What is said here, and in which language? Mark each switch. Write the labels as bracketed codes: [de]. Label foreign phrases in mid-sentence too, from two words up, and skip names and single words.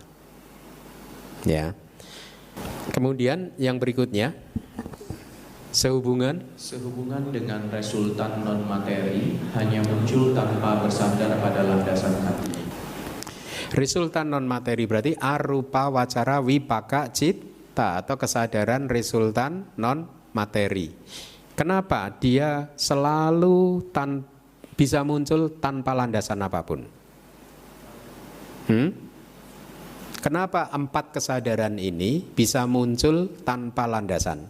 [id] Ya. Kemudian yang berikutnya, sehubungan dengan resultan non materi hanya muncul tanpa bersandar pada landasan hati. resultan non materi berarti [pi] arupa wacara wipaka citta [id] atau kesadaran resultan non materi. Kenapa dia selalu bisa muncul tanpa landasan apapun? Kenapa 4 kesadaran ini bisa muncul tanpa landasan?